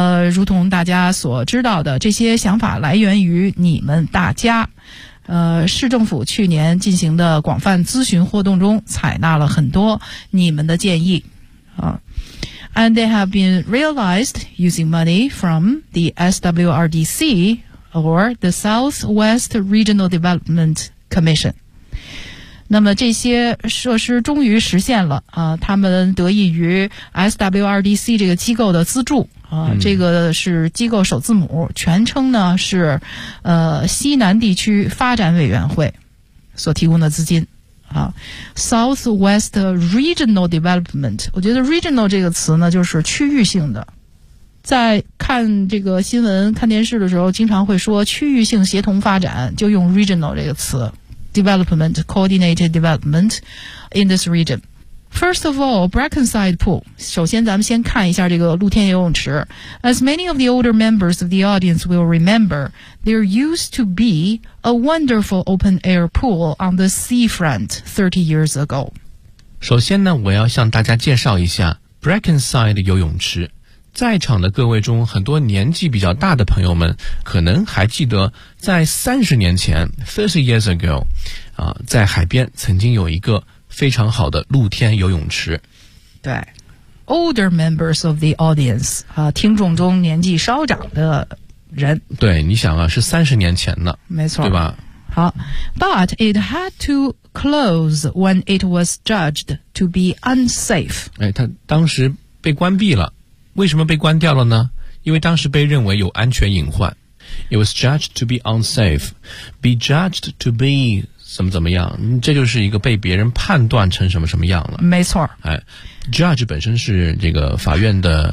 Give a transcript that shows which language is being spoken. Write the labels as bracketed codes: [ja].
[zh] 如同大家所知道的，这些想法来源于你们大家。市政府去年进行的广泛咨询活动中采纳了很多你们的建议。 [en] And they have been realized using money from the SWRDC or the Southwest Regional Development Commission. [zh] 那么这些设施终于实现了他们得益于 SWRDC 这个机构的资助这个是机构首字母，全称呢是西南地区发展委员会所提供的资金 [en] Southwest Regional Development。 [zh] 我觉得 Regional 这个词呢就是区域性的，在看这个新闻看电视的时候经常会说区域性协同发展，就用 Regional 这个词 [en] development, coordinated development in this region. First of all, Brackenside Pool. [zh] 首先咱们先看一下这个露天游泳池。 [en] As many of the older members of the audience will remember, there used to be a wonderful open-air pool on the seafront 30 years ago. [zh] 首先呢，我要向大家介绍一下 Brackenside 游泳池。在场的各位中很多年纪比较大的朋友们可能还记得，在30年前 [en] 30 years ago [zh] 在海边曾经有一个非常好的露天游泳池。对， [en] older members of the audience [zh] 听众中年纪稍长的人，对，你想啊，是30年前的，没错，对吧。 [en] 好， but it had to close when it was judged to be unsafe. [zh] 哎，它当时被关闭了，为什么被关掉了呢？因为当时被认为有安全隐患。 [en] It was judged to be [zh] unsafe. Be judged to be 怎么怎么样，这就是一个被别人判断成什么什么样了。没错。哎， judge 本身是这个法院的